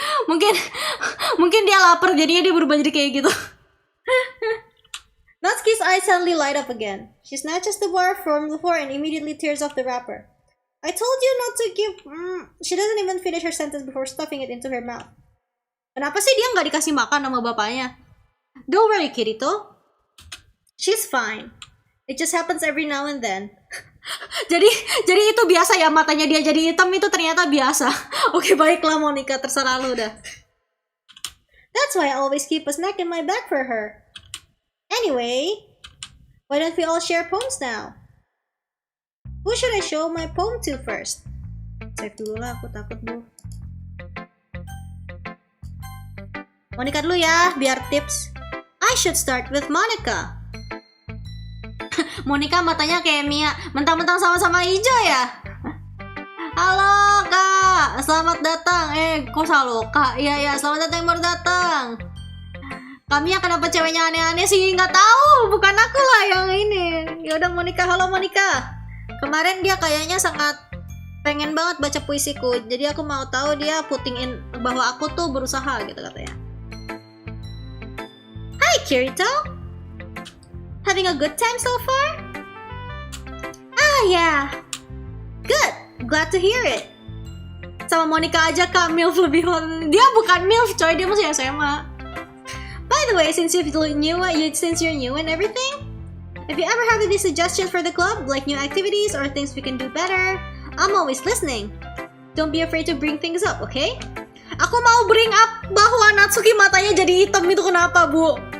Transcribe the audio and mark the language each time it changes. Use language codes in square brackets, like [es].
[id] Mungkin dia lapar, jadinya dia berubah jadi kayak gitu. [en] Natsuki's eyes suddenly light up again. She snatches the bar from the floor and immediately tears off the wrapper. I told you not to give... She doesn't even finish her sentence before stuffing it into her mouth. [id] Kenapa sih dia nggak dikasih makan sama bapaknya? [en] Don't worry, Kirito. She's fine. It just happens every now and then. [id] jadi itu biasa ya, matanya dia jadi hitam itu ternyata biasa. Oke, baiklah Monica, terserah lu dah. [en] That's why I always keep a snack in my bag for her. Anyway, why don't we all share poems now? Who should I show my poem to first? Save [id] dulu lah, aku takut bu. Monica dulu ya, biar tips. [en] I should start with Monica. [id] Monica matanya kayak Mia, mentang-mentang sama-sama hijau ya. Halo kak, selamat datang. Kok selalu kak? Iya, selamat datang yang baru datang. Kami yang kenapa ceweknya aneh-aneh sih? Nggak tahu, bukan aku lah yang ini. Yaudah Monica, halo Monica. Kemarin dia kayaknya sangat pengen banget baca puisiku, jadi aku mau tahu dia putting in bahwa aku tuh berusaha gitu katanya. [en] Hi Kirito, having a good time so far? Ah yeah, good, glad to hear it. [id] Sama Monica aja kak, MILF lebih hot. Dia bukan MILF coy, dia masih SMA. [en] By the way, since you're new and everything, if you ever have any suggestions for the club, like new activities or things we can do better, I'm always listening. Don't be afraid to bring things up, okay? [id] Aku mau bring up bahwa Natsuki matanya jadi hitam, itu kenapa, Bu?